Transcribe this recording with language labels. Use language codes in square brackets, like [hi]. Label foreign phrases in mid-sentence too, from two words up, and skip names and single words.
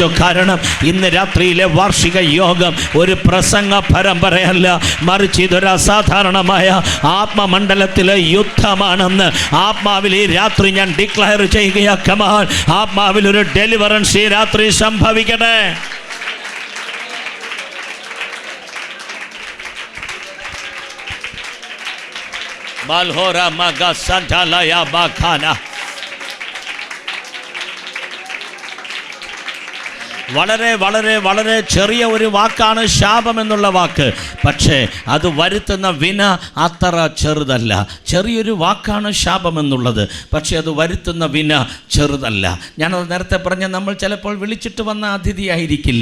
[ml] കാരണം ഇന്ന് രാത്രിയിലെ വാർഷിക യോഗം ഒരു പ്രസംഗ പരമ്പരയല്ല, മറിച്ച് ഇതൊരു അസാധാരണമായ ആത്മമണ്ഡലത്തിലെ യുദ്ധമാണെന്ന് ആത്മാവിൽ ഈ രാത്രി ഞാൻ ഡിക്ലെയർ ചെയ്യുകയാക്കമാൻ. ആത്മാവിൽ ഒരു ഡെലിവറൻസ് ഈ രാത്രി സംഭവിക്കട്ടെ. Malhora maga santa la ya bakana. വളരെ വളരെ വളരെ ചെറിയ ഒരു വാക്കാണ് ശാപം എന്നുള്ള വാക്ക്. പക്ഷേ അത് വരുത്തുന്ന വിന അത്ര ചെറുതല്ല. ചെറിയൊരു വാക്കാണ് ശാപം എന്നുള്ളത്, പക്ഷേ അത് വരുത്തുന്ന വിന ചെറുതല്ല. ഞാനത് നേരത്തെ പറഞ്ഞ നമ്മൾ ചിലപ്പോൾ വിളിച്ചിട്ട് വന്ന അതിഥിയായിരിക്കില്ല.